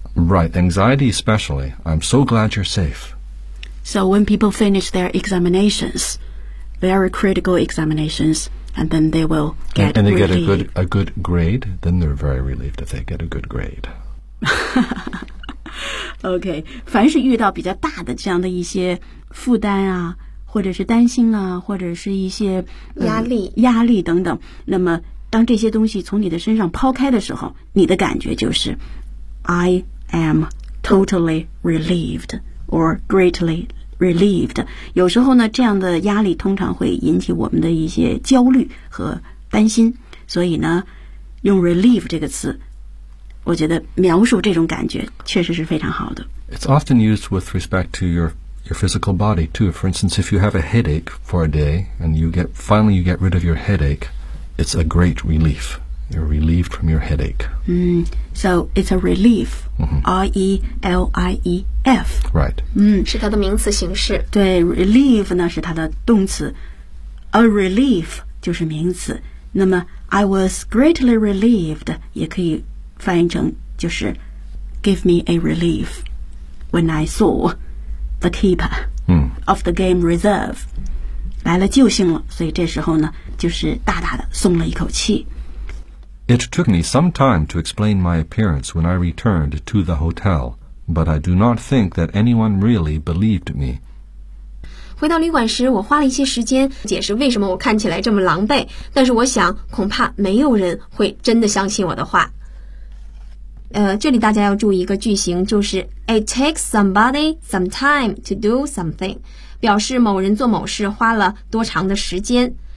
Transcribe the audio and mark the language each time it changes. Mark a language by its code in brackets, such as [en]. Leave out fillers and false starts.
[en] Right, anxiety especially. I'm so glad you're safe. So when people finish their examinations, very critical examinations, and then they will get and they、relieved. Get a good grade, then they're very relieved if they get a good grade. [zh] Okay, 凡是遇到比较大的这样的一些负担啊或者是担心啊或者是一些、压力等等，那么当这些东西从你的身上抛开的时候，你的感觉就是 I am totally relieved or greatly relieved。有时候呢，这样的压力通常会引起我们的一些焦虑和担心，所以呢用 relieve 这个词，我觉得描述这种感觉确实是非常好的。 [en] It's often used with respect to your physical body too. For instance, if you have a headache for a day and you get rid of your headache, it's a great relief. You're relieved from your headache. So it's a relief. R-E-L-I-E-F. Right. [zh] 是它的名词形式。对 ,relief 呢是它的动词。A relief 就是名词。那么 I was greatly relieved 也可以翻译成就是 give me a relief when I saw. The keeper of the game reserve 来了救星了，所以这时候呢，就是大大的松了一口气。 [en] It took me some time to explain my appearance when I returned to the hotel, but I do not think that anyone really believed me. [zh] 回到旅馆时，我花了一些时间解释为什么我看起来这么狼狈，但是我想恐怕没有人会真的相信我的话。这里大家要注意一个句型，就是 It takes somebody some time to do something，表示某人做某事花了多长的时间。